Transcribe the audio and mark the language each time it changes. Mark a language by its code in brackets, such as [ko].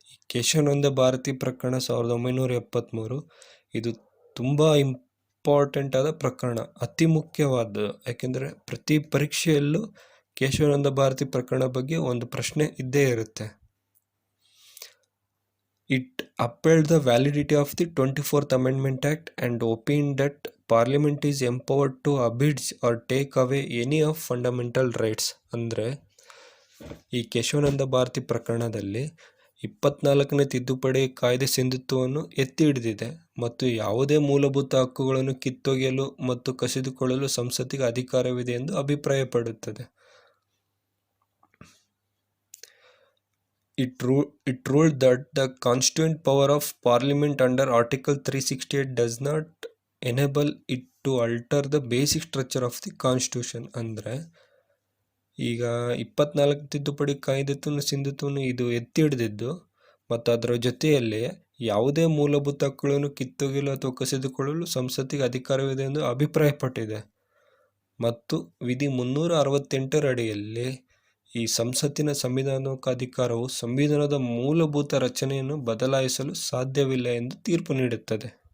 [kn] ಕೇಶವಾನಂದ ಭಾರತಿ ಪ್ರಕರಣ 1973. ಇದು ತುಂಬ ಇಂಪಾರ್ಟೆಂಟ್ ಆದ ಪ್ರಕರಣ, ಅತಿ ಮುಖ್ಯವಾದ. ಯಾಕೆಂದರೆ ಪ್ರತಿ ಪರೀಕ್ಷೆಯಲ್ಲೂ ಕೇಶವಾನಂದ ಭಾರತಿ ಪ್ರಕರಣ ಬಗ್ಗೆ ಒಂದು ಪ್ರಶ್ನೆ ಇದ್ದೇ ಇರುತ್ತೆ. [en] It upheld the validity of the 24th Amendment Act and opined that Parliament is empowered to abridge or take away any of fundamental rights. [kn] ಅಂದರೆ ಈ ಕೇಶವಾನಂದ ಭಾರತಿ ಪ್ರಕರಣದಲ್ಲಿ 24ನೇ ತಿದ್ದುಪಡಿ ಕಾಯ್ದೆ ಸಿಂಧುತ್ವವನ್ನು ಎತ್ತಿ ಹಿಡಿದಿದೆ ಮತ್ತು ಯಾವುದೇ ಮೂಲಭೂತ ಹಕ್ಕುಗಳನ್ನು ಕಿತ್ತೊಗೆಯಲು ಮತ್ತು ಕಸಿದುಕೊಳ್ಳಲು ಸಂಸತ್ತಿಗೆ ಅಧಿಕಾರವಿದೆ ಎಂದು ಅಭಿಪ್ರಾಯಪಡುತ್ತದೆ. [en] It ruled that the constituent power of Parliament under Article 368 does not enable it to alter the basic structure of the Constitution. [kn] ಅಂದರೆ ಈಗ 24 ತಿದ್ದುಪಡಿ ಕಾಯ್ದೆ ಸಿಂಧುತ್ವವನ್ನು ಇದು ಎತ್ತಿ ಹಿಡಿದಿದ್ದು ಮತ್ತು ಅದರ ಜೊತೆಯಲ್ಲಿ ಯಾವುದೇ ಮೂಲಭೂತ ಹಕ್ಕುಗಳನ್ನು ಕಿತ್ತೊಗೆಯಲು ಅಥವಾ ಕಸಿದುಕೊಳ್ಳಲು ಸಂಸತ್ತಿಗೆ ಅಧಿಕಾರವಿದೆ ಎಂದು ಅಭಿಪ್ರಾಯಪಟ್ಟಿದೆ. ಮತ್ತು ವಿಧಿ 368 ಅಡಿಯಲ್ಲಿ ಈ ಸಂಸತ್ತಿನ ಸಂವಿಧಾನಿಕ ಅಧಿಕಾರವು ಸಂವಿಧಾನದ ಮೂಲಭೂತ ರಚನೆಯನ್ನು ಬದಲಾಯಿಸಲು ಸಾಧ್ಯವಿಲ್ಲ ಎಂದು ತೀರ್ಪು ನೀಡುತ್ತದೆ.